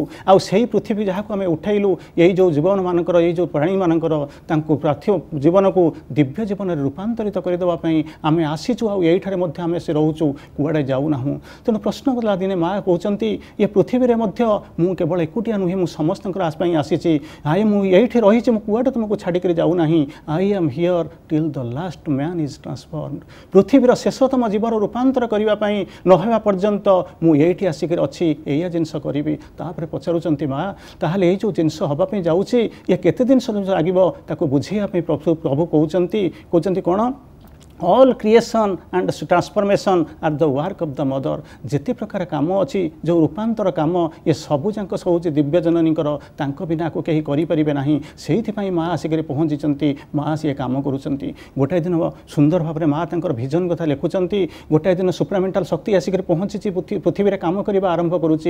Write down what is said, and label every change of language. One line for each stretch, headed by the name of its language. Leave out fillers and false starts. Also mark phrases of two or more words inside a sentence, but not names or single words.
Odia: ଆଉ ସେଇ ପୃଥିବୀ ଯାହାକୁ ଆମେ ଉଠାଇଲୁ, ଏଇ ଯେଉଁ ଜୀବନମାନଙ୍କର, ଏଇ ଯେଉଁ ପ୍ରାଣୀମାନଙ୍କର ତାଙ୍କୁ ପାର୍ଥିବ ଜୀବନକୁ ଦିବ୍ୟ ଜୀବନରେ ରୂପାନ୍ତରିତ କରିଦେବା ପାଇଁ ଆମେ ଆସିଛୁ। ଆଉ ଏଇଠାରେ ମଧ୍ୟ ଆମେ ସେ ରହୁଛୁ, କୁଆଡ଼େ ଯାଉନାହୁଁ। ତେଣୁ ପ୍ରଶ୍ନ କଲା ଦିନେ ମା କହୁଛନ୍ତି ଏ ପୃଥିବୀରେ ମଧ୍ୟ ମୁଁ କେବଳ ଏକୁଟିଆ ନୁହେଁ, ମୁଁ ସମସ୍ତଙ୍କର ପାଇଁ ଆସିଛି। ମୁଁ ଏଇଠି ରହିଛି, ମୁଁ କୁଆଡ଼େ ତୁମକୁ ଛାଡ଼ିକରି ଯାଉନାହିଁ।
English: I am here till the last man is transformed।
Odia: ପୃଥିବୀର ଶେଷତମ ଜୀବନ ରୂପାନ୍ତର କରିବା ପାଇଁ ନ ହେବା ପର୍ଯ୍ୟନ୍ତ ମୁଁ ଏଇଠି ଆସିକରି ଅଛି, ଏଇଆ ଜିନିଷ କରିବି। ତାପରେ ପଚାରୁଛନ୍ତି ମା ତାହେଲେ ଏଇ ଯେଉଁ ଜିନିଷ ହେବା ପାଇଁ ଯାଉଛି ଇଏ କେତେ ଜିନିଷ ଲାଗିବ ତାକୁ ବୁଝେଇବା ପାଇଁ ପ୍ରଭୁ କହୁଛନ୍ତି କ'ଣ?
English: all creation and transformation are the work of the mother।
Odia: ଯେତେ ପ୍ରକାର କାମ ଅଛି ଯେଉଁ ରୂପାନ୍ତର କାମ ଏ ସବୁ ଯାକ ହେଉଛି ଦିବ୍ୟ ଜନନୀଙ୍କର, ତାଙ୍କ ବିନା ଆକୁ କେହି କରିପାରିବେ ନାହିଁ। ସେଇଥିପାଇଁ ମା ଆସିକରି ପହଞ୍ଚିଛନ୍ତି, ମା ସିଏ କାମ କରୁଛନ୍ତି। ଗୋଟାଏ ଦିନ ସୁନ୍ଦର ଭାବରେ ମା ତାଙ୍କର ଭିଜନ କଥା ଲେଖୁଛନ୍ତି। ଗୋଟାଏ ଦିନ ସୁପ୍ରାମେଣ୍ଟାଲ ଶକ୍ତି ଆସିକରି ପହଞ୍ଚିଛି, ପୃଥିବୀରେ କାମ କରିବା ଆରମ୍ଭ କରୁଛି।